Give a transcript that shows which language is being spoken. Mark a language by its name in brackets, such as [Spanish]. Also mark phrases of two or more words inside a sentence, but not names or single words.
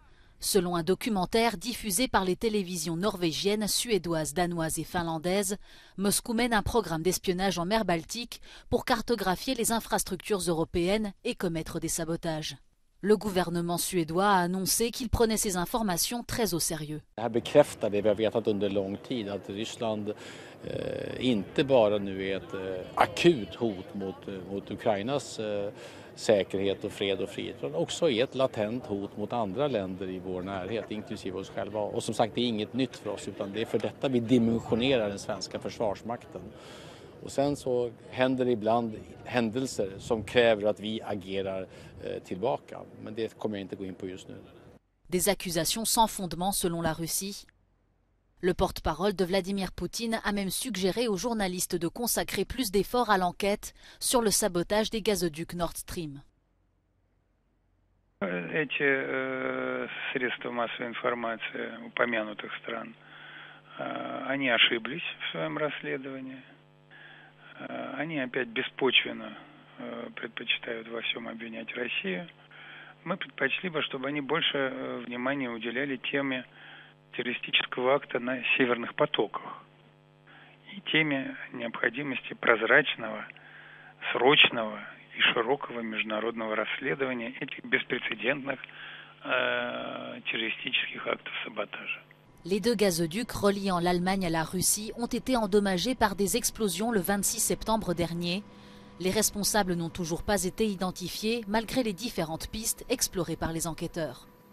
[French] Selon un documentaire diffusé par les télévisions norvégiennes, suédoises, danoises et finlandaises, Moscou mène un programme d'espionnage en mer Baltique pour cartographier les infrastructures européennes et commettre des sabotages. Le gouvernement suédois a annoncé qu'il prenait ces informations très au sérieux. [Swedish] Det här bekräftar det vi har vetat under lång tid, att Ryssland inte bara nu är ett akut hot mot Ukrainas säkerhet och fred och frihet, utan också är ett latent hot mot andra länder i vår närhet, inklusive oss själva. Och som sagt, det är inget nytt för oss, utan det är för detta vi dimensionerar den svenska försvarsmakten. Och sen så händer det ibland händelser som kräver att vi agerar tillbaka. Men det kommer jag inte gå in på just nu. [French] Des accusations sans fondement selon la Russie. Le porte-parole de Vladimir Poutine a même suggéré aux journalistes de consacrer plus d'efforts à l'enquête sur le sabotage des gazoducs Nord Stream. [Russian] Эти средства массовой информации упомянутых стран, они ошиблись в своем расследовании. Они опять беспочвенно предпочитают во всем обвинять Россию. Мы предпочли бы, чтобы они больше внимания уделяли теме террористического акта на северных потоках и теме необходимости прозрачного, срочного и широкого международного расследования этих беспрецедентных [French] terroristiques actes de sabotage. Les deux gazoducs reliant l'Allemagne à la Russie ont été endommagés par des explosions le 26 septembre dernier. Les responsables n'ont toujours pas été identifiés malgré les différentes pistes explorées par les enquêteurs.